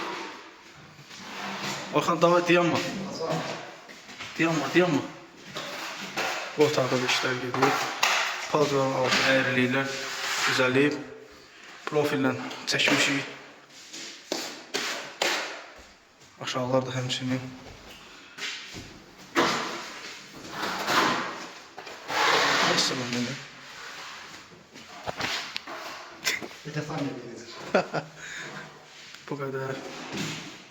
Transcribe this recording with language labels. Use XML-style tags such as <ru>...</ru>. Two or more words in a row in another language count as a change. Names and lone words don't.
<az>Orxan, davay, dayanma. Dayanma. Bu otaqda da işlər gedir. Padranın altı əyriliklər düzəlib. Profillə çəkmişik. Aşağılar da həmçinin.</az> <tr>Neyse ben bunu. Bir de sen de bilir. Bu kadar.</tr>